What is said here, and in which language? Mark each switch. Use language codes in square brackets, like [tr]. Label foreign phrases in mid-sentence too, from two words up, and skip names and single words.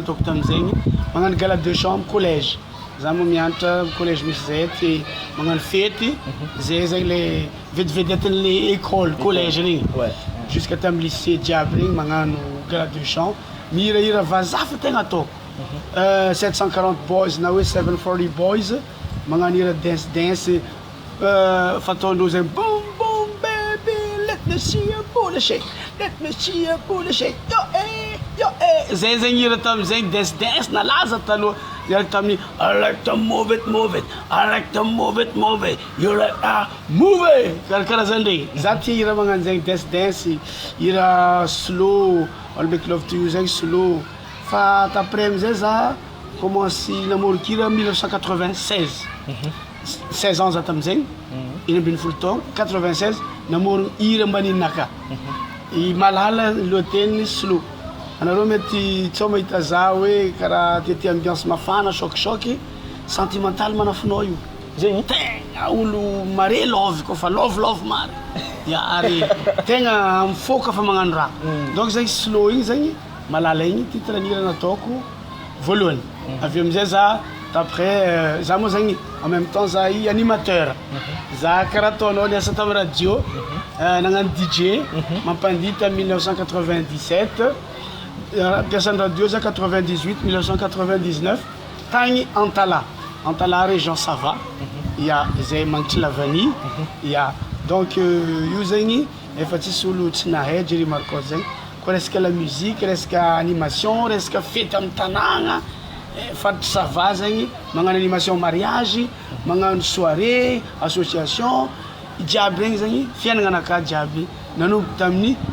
[mg] nataoko tamizegny magnano [fr] gala de chambre collège [mg] za mo mianatra collège misy zay ty magnano fety zay zegny le vedevedetin'le école collège regny jusqu'à tam lycée jiaby regny magnano [fr] gala de chant [mg] mihirahira vazaha fa tegna ataoko 740 boys na hoe 740 boys magnano hira dance fataondreo zegny [en] boom boom baby let me see your booty shake [mg] yo zay zegny hira tamizegny dance nalaza taloha like tammy [en] I like to move it [mg] I like to move it you like move it karaha zany regny za tia hira magnano zegny dance hira [en] slow all make love to you [mg] zegny slow fa taprès amizay za commence namorokira 1996 16 ans za tamizegny inambin'ny folo taogno 96 namorogno hira mbaninaka i malala lohateniny slow anareo mety tsao mahita za hoe karaha tiatia ambiance mafana [fr] choc sentimental [mg] manafinao io zegny tegna olo mare love koa fa love mare ya ary tegna mifoka fa magnano raha donc zegny slow igny zegny malala igny titre nira nataoko voalohany avy amizay za d'après za moa zegny [fr] en même temps [mg] za i animateur za karaha ataonao niasa tamy radio nagnano DJ mampandita 1997 piasan'ny radio za 98 1999 tagny Antala région Sava ya zay magnitry lavany ya donc io zegny efa tsisy olo tsy nahay Jerry Marcoss zegny koa resaka [fr] la musique [mg] resaka animation resaka fety amin'ny tanàgna faritry Sava zegny magnano animation mariage magnano [fr] soirée association [mg] jiaby regny zegny fiainagna anakahy jiaby nanomboky tamin'ny